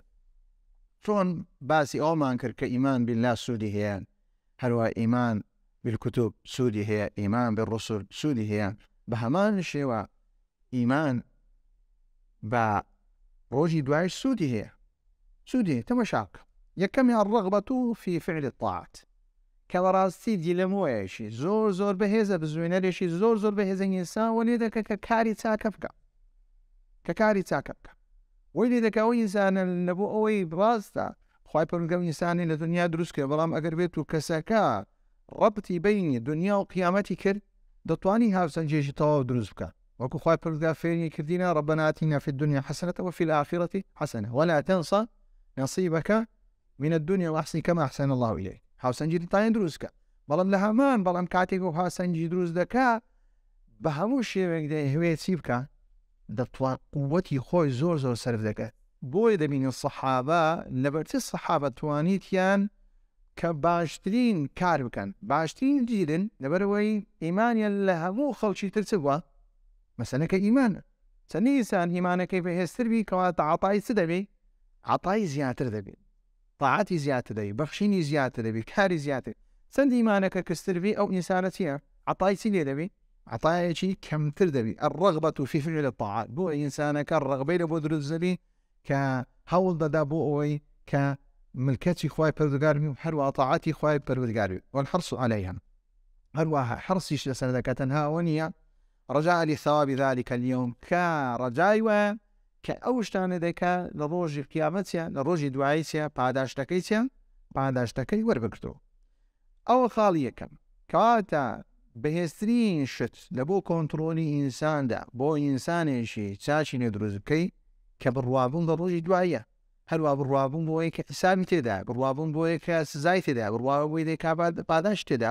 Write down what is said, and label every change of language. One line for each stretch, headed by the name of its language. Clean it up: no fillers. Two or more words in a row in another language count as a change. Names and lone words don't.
Central Kurdish: چۆن باسی ئەومان کرد کە
Arabic: ئیمان بالله
Central Kurdish: سوودی هەیە، هەروە
Arabic: ئیمان بالکتوب
Central Kurdish: سوودی هەیە،
Arabic: ئیمان بالرسول
Central Kurdish: سوودی هەیە، بە هەمان شێوە ئیمان بە ڕۆژی دوای سوودی هەیە. سوودی تەمەشاک یەکەمیان
Arabic: ڕەغبەت في فعل الطاعات،
Central Kurdish: کە بەڕاستی دیلەمۆیەشی زۆر بەهێزە، بزوێنەرێکی زۆر بەهێزە ئینسان وە لێ دەکە کە کاری چاکە بکە، وی لێ دەکە ئەو ئینسانە لەبوو ئەوەی ڕاستە خوای پەروەردگار ئینسانی لە دنیا دروست کرد، بەڵام ئەگەر بێت و کەسەکە ڕەبتی بینی دنیا و قیامەتی کرد، دەتوانی هاوسەنجێکی تەواو دروست بکە. وەکو خوای پەروەردگار فێری کردینە
Arabic: ربنا آتنا في الدنيا حسنة وفي الآخرة حسنة ولا تنسى نصيبك من الدنيا وأحسن كما أحسن الله إليك.
Central Kurdish: هاوسەنجی دەتوانێت دروست کە، بەڵام کاتێک و هاوسەنجی دروست دەکا بە هەموو شێوێک دەیەوێت چی بکە؟ دەتوان قووەتی خۆی زۆر سەرف دەکات. بۆیە دەبینی سەحابە لەبەرچی سەحابە توانیتیان کە باشترین کار بکەن، باشترین گیرن، لەبەرەوەی ئیمانیان لە هەموو خەڵکی تر چ بووە؟ مەسەلەکە ئیمانە. چەندی ئینسان ئیمانەکەی بەهێزتر بی کەواتە عەتای چ دەبێت؟ عەتای زیاتر دەبێت، طاعەتی زیاتر دەبێت، بەخشینی زیاتر دەبێت، کاری زیاتر. چەند ئیمانەکە کەستر بی ئەو ئینسانە چییە؟ عەتای چی لێ دەبێت؟ عەتایەکی کەمتر دەبێت.
Arabic: الرەغبەت في فعل الطاعات،
Central Kurdish: بۆ ئینسانەکە ڕەغبەی لە بۆ دروست دەبێت کە هەوڵ دەدا بۆ ئەوەی کە ملکەتی خوای پەروەردگار بی و هەروەها طاعەتی خوای پەروەردگار بی.
Arabic: والحرص عليها،
Central Kurdish: هەروەها حرصیش لەسەر دەکات، تەنها ئەوە نییە
Arabic: رجاء لثواب ذلك اليوم،
Central Kurdish: کە ڕەجای وایە کە ئەو شتانە دەکا لە ڕۆژی قیامەتیە، لە ڕۆژی دواییە پاداشتەکەی چیە؟ پاداشتەکەی وەربگرتەوە. ئەوە خاڵی یەکەم، کەواتە بەهێزترین شت لە بۆ کۆنتڕۆلی ئینساندا بۆ ئینسانێکی چاچی لێ دروست بکەی کە بڕوابوون لە ڕۆژی دواییە، هەروە بڕوابوون بۆیە کە حسابی تێدا، بڕوابوون بۆیە کە سزای تێدا، بڕوابوون بۆی دەکا پاداش تێدا.